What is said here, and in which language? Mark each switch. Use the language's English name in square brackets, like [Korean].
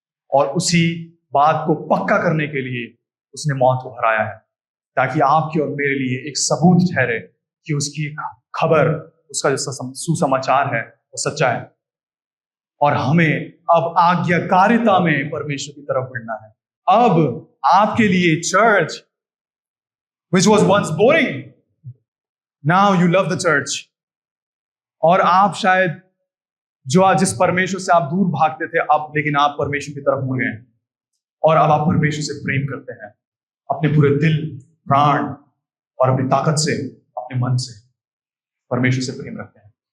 [Hindi] और उसी बात को पक्का करने के लिए उसने मौत को हराया है, ताकि आपके और मेरे लिए एक सबूत ठहरे कि उसकी खबर, उसका जो सुसमाचार है वो सच्चा है। और हमें अब आज्ञाकारिता में परमेश्वर की तरफ बढ़ना है। अब आपके लिए church, [English] which was once boring, now you love the church. [Hindi] और आप शायद जिस परमेश्वर से आप दूर भागते थे, अब लेकिन आप परमेश्वर की तरफ मुड़ गए और अब आप परमेश्वर से प्रेम करते हैं, अपने पूरे दिल, प्राण और अपनी ताकत से, अपने मन से परमेश्वर से प्रेम रखते हैं।